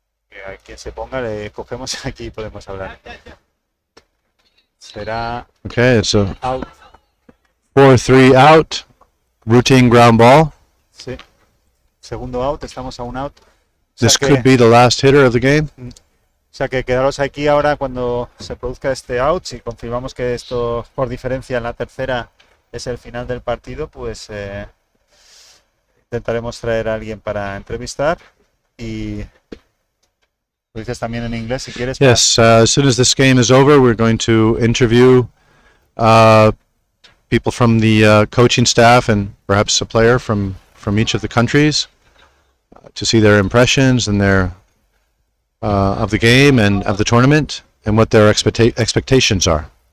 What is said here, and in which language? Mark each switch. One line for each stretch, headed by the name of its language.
Spanish: Que a quien se ponga le cogemos aquí y podemos hablar. Será
English: Okay, it's a
Spanish: out.
English: 4-3 out, routine ground ball.
Spanish: Sí. Segundo out, estamos a un out.
English: This could be the last hitter of the game.
Spanish: O sea que quedaros aquí ahora cuando se produzca este out. Si confirmamos que esto por diferencia en la tercera es el final del partido, pues intentaremos traer a alguien para entrevistar. Y lo dices también en inglés si quieres.
English: Yes, as soon as this game is over, we're going to interview people from the coaching staff and perhaps a player from each of the countries to see their impressions and their of the game and of the tournament and what their expectations are.